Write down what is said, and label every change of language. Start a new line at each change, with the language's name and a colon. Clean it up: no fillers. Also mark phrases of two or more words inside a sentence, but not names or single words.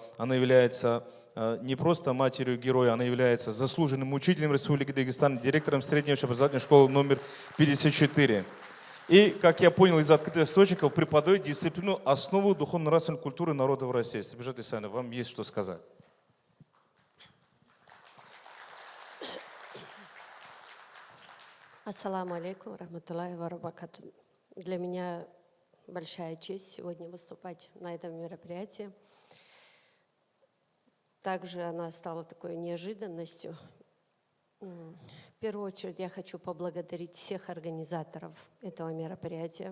Russian: Она является не просто матерью героя, она является заслуженным учителем Республики Дагестан, директором средней общеобразовательной школы номер 54. И, как я понял из открытых источников, преподает дисциплину «Основу духовно-нравственной культуры народов России». Сапижат Исаевна, вам есть что сказать.
Arabic: السلام عليكم، رحمة الله وبركاته.
Russian: Для меня большая честь сегодня выступать на этом мероприятии. Также она стала такой неожиданностью. В первую очередь я хочу поблагодарить всех организаторов этого мероприятия.